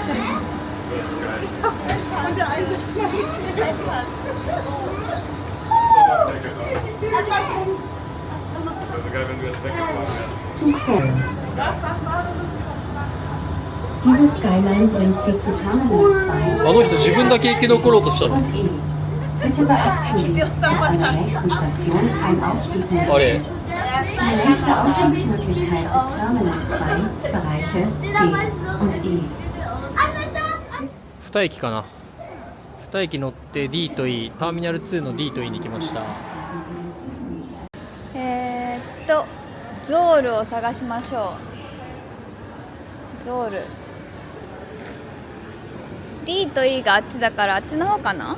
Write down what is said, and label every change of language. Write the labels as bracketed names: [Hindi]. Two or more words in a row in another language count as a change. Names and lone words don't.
[German] Das wäre geil. Also geil, wenn du jetzt weggefahren wärst. Diese Skyline bringt Sie zu Terminal 2. [Japanese] あの人自分だけ生き残ろうとしたの。 [German] Bitte beachten, an der nächsten Station ein Ausstieg mehr. [Japanese] あれ [German] Die nächste Ausstiegsmöglichkeit ist Terminal 2, Bereiche D und E. [Japanese] 2 駅かな。2駅乗って D と E、ターミナル2の D と E に来ました。ゾールを探しましょう。ゾール D と E があっちだからあっちの方かな。